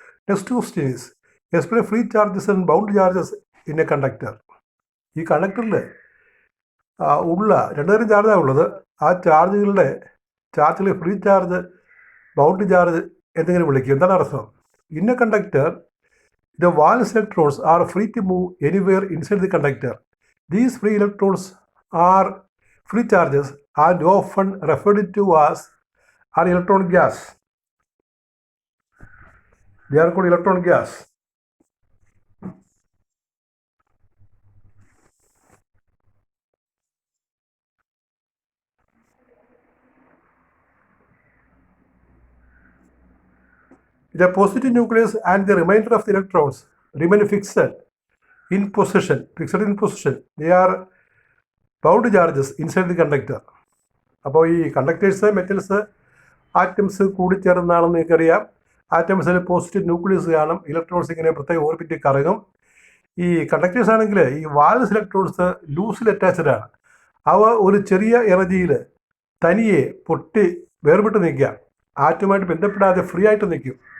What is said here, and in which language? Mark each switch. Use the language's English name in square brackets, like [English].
[English] Next question is, explain free charges and bound charges in a conductor. [Malayalam] ഈ കണ്ടക്ടറിൽ ഉള്ള രണ്ടുതരം ചാർജാണ് ഉള്ളത്. ആ ചാർജുകൾ ഫ്രീ ചാർജ്, ബൗണ്ട് ചാർജ് എന്തെങ്കിലും വിളിക്കും. എന്താണ് അർത്ഥം? [English] In a conductor the valence electrons are free to move anywhere inside the conductor. These free electrons are free charges and often referred to as an electron gas. They are called electron gas. The positive nucleus and the remainder of the electrons remain fixed in position. They are bound charges inside the conductor. [Malayalam] അപ്പോൾ ഈ conductors, metals, atoms കൂടിച്ചേർന്നാണെന്ന് നിങ്ങൾക്കറിയാം. ആറ്റംസിൽ positive nucleus കാണും, electrons ഇങ്ങനെ പ്രത്യേക ഓർബിറ്റിൽ കറങ്ങും. ഈ conductors ആണെങ്കിൽ ഈ വാലൻസ് ഇലക്ട്രോൺസ് ലൂസിൽ അറ്റാച്ച്ഡ് ആണ്. അവ ഒരു ചെറിയ എനർജിയിൽ തനിയെ പൊട്ടി വേർപെട്ട് നിൽക്കുക, ആറ്റുമായിട്ട് ബന്ധപ്പെടാതെ ഫ്രീ ആയിട്ട് നിൽക്കും.